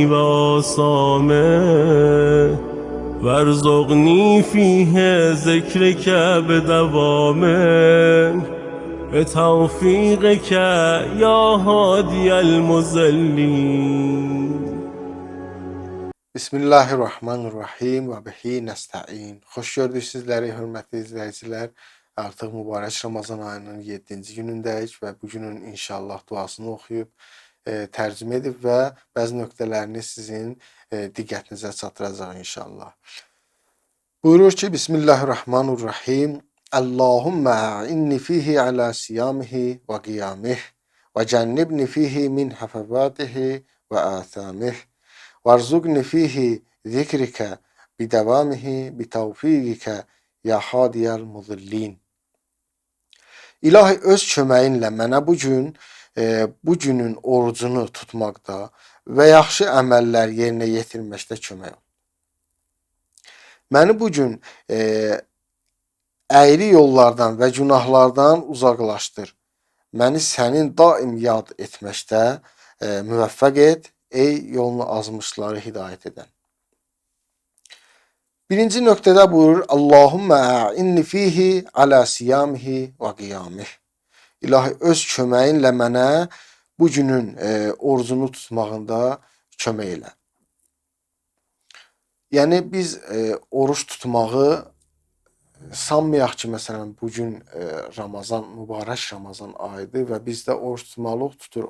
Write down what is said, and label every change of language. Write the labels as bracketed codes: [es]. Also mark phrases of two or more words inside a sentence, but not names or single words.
[ar] وآثامه وارزقني فيه ذكرك بدوامه بتوفیقک یا هادی المضلین. بسم الله الرحمن الرحيم وبه نستعين. [az] Xoş gördük sizləri, hörmətli izləyicilər. Artıq mübarək Ramazan ayının 7-ci günündəyik və bu günün inşallah duasını oxuyub, tərcümə edib və bəzi nöqtələrini sizin diqqətinizə çatdıracaq inşallah. Buyurur ki, [ar] Bismillahirrahmanirrahim. اللهم إني فيه على صيامه وقيامه وجنبني فيه من هفواته وآثامه. وارزقني فيه ذكرك بدوامه بتوفيقك يا هادي المضلين. [az] İlahi öz köməyinlə mənə bu günün orucunu tutmaqda və yaxşı əməllər yerinə yetirməkdə kömək ol. Məni bu gün əyri yollardan və günahlardan uzaqlaşdır. Məni sənin daim yad etməkdə müvəffəq et. Ey yolunu azmışları hidayət edən. Birinci nöqtədə buyurur, [ar] اللهم إني فيه على صيامه وقيامه. [az] İlahi öz köməyinlə mənə bu günün orucunu tutmağında kömək elə. Yəni biz oruç tutmağı sanmayaq ki, məsələn, bugün Ramazan, mübarək Ramazan ayıdır və biz də oruç tutmalıq, tuturuq.